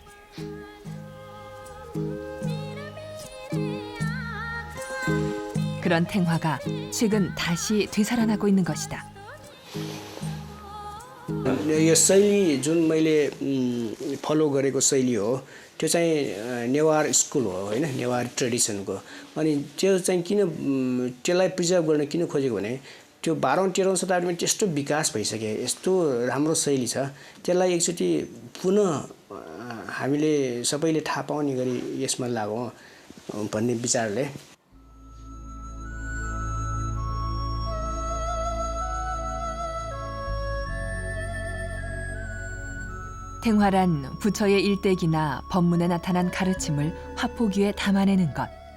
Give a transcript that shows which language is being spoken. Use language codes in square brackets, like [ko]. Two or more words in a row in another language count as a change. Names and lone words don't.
[ko] 그런 탱화가 최근 다시 되살아나고 있는 것이다. [ne] यो शैली जुन मैले फलो गरेको शैली हो त्यो चाहिँ नेवार स्कुल हो हैन नेवार ट्रेडिसनको अनि त्यो चाहिँ किन त्यसलाई प्रिजर्भ गर्न किन खोजेको भने त्यो 12औं 13औं शताब्दीमा त्यस्तो विकास भइसके यस्तो राम्रो शैली छ त्यसलाई एकचोटि पुनः हामीले सबैले थाहा पाउने गरी यसमा लागौं भन्ने विचारले [ko] 탱화란 부처의 일대기나 법문에 나타난 가르침을 화폭위에 담아내는 것.